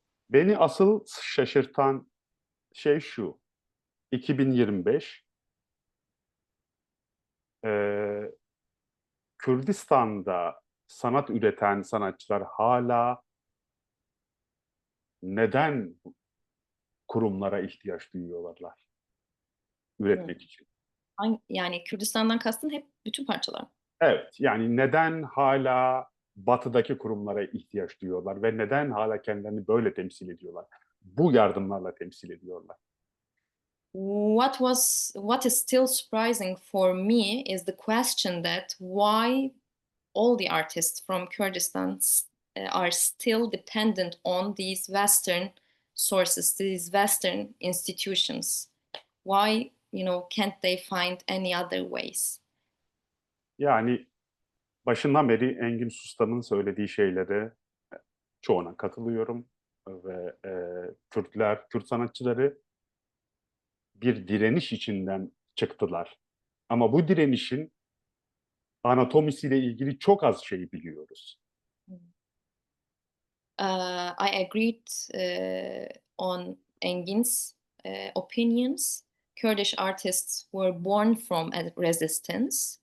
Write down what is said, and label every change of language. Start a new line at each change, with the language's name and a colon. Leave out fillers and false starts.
Turkish: Beni asıl şaşırtan şey şu: 2025 Kürdistan'da sanat üreten sanatçılar hala neden kurumlara ihtiyaç duyuyorlar üretmek için? Yani Kürdistan'dan kastın hep bütün parçalar. Evet, yani neden hala batıdaki kurumlara ihtiyaç duyuyorlar ve neden hala kendilerini böyle temsil ediyorlar? Bu yardımlarla temsil ediyorlar.
English: What is still surprising for me is the question that why all the artists from Kurdistan are still dependent on these Western sources, these Western institutions. Why, can't they find any other ways?
Turkish: Yani başından beri Engin Sustan'ın söylediği şeylere çoğuna katılıyorum ve Kürt sanatçıları bir direniş içinden çıktılar. Ama bu direnişin anatomisiyle ilgili çok az şey biliyoruz.
English: I agreed on Engin's opinions. Kurdish artists were born from a resistance.